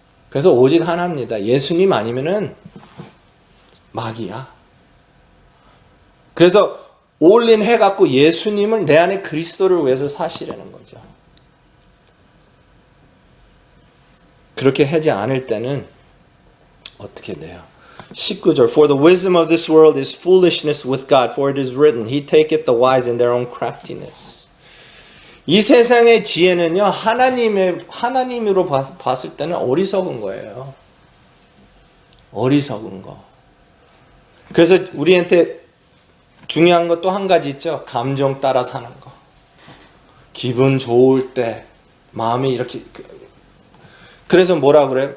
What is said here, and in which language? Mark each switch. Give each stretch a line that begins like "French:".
Korean: 그래서 오직 하나입니다. 예수님 아니면은 마귀야. 그래서 올린 해갖고 예수님을 내 안에 그리스도를 위해서 사시려는 거죠. 그렇게 하지 않을 때는 어떻게 돼요?
English: 19절 For the wisdom of this world is foolishness with God, for it is written, He taketh the wise in their own craftiness.
Korean: 이 세상의 지혜는요, 하나님으로 봤을 때는 어리석은 거예요. 어리석은 거. 그래서 우리한테 중요한 것 또 한 가지 있죠. 감정 따라 사는 거. 기분 좋을 때 마음이 이렇게. 그래서 뭐라 그래요?